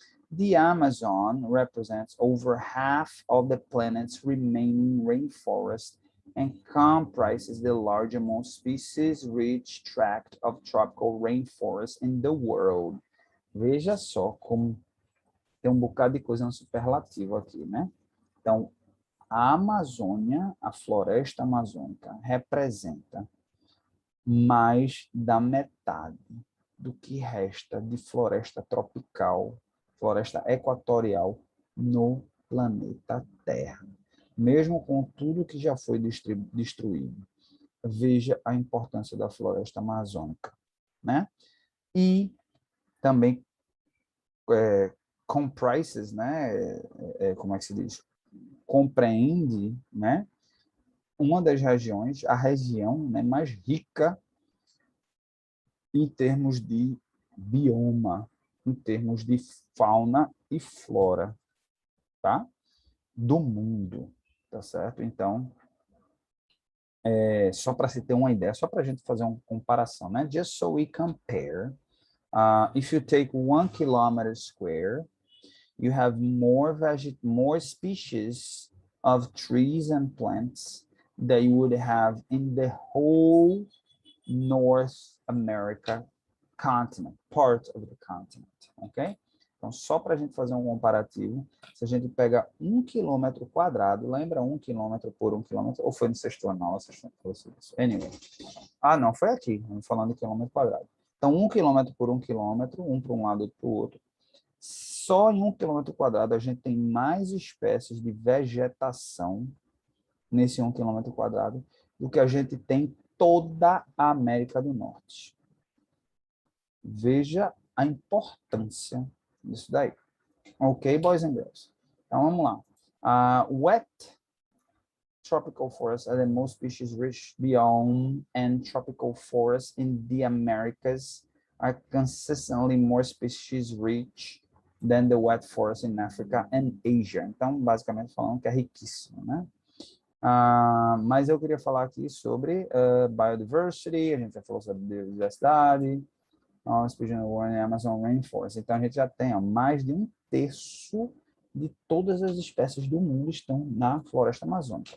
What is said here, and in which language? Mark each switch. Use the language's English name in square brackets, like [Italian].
[English] The Amazon represents over half of the planet's remaining rainforest and comprises the largest most species-rich tract of tropical rainforest in the world. [Portuguese] Veja só como tem um bocado de coisa no superlativo aqui, né? Então, a Amazônia, a floresta amazônica, representa mais da metade do que resta de floresta tropical, floresta equatorial no planeta Terra. Mesmo com tudo que já foi destruído, veja a importância da floresta amazônica, né? E também comprises, né? Como é que se diz? Compreende, né? Uma das regiões, a região, né, mais rica em termos de bioma, em termos de fauna e flora, tá? Do mundo, tá certo? Então, só para se ter uma ideia, só para a gente fazer uma comparação, né? [English] Just so we compare, if you take 1 kilometer square, you have more species of trees and plants that you would have in the whole North America continent, part of the continent, ok? [Portuguese] Então, só para a gente fazer um comparativo, se a gente pega 1 km², lembra 1 km por 1 km? Ou foi no sexto ano? Não, sexto ano. Anyway. Não, foi aqui, falando de km². Então, 1 km por 1 km, um para um lado e para o outro. Só em 1 km² a gente tem mais espécies de vegetação nesse 1 km² do que a gente tem toda a América do Norte. Veja a importância disso daí. [English] Ok, boys and girls? [Portuguese] Então, vamos lá. [English] Wet tropical forests are the most species-rich biome, and tropical forests in the Americas are consistently more species-rich than the wet forests in Africa and Asia. [Portuguese] Então, basicamente, falando que é riquíssimo, né? Mas eu queria falar aqui sobre biodiversity, a gente já falou sobre biodiversidade, Amazon Rainforest. Então, a gente já tem mais de 1/3 de todas as espécies do mundo estão na floresta amazônica.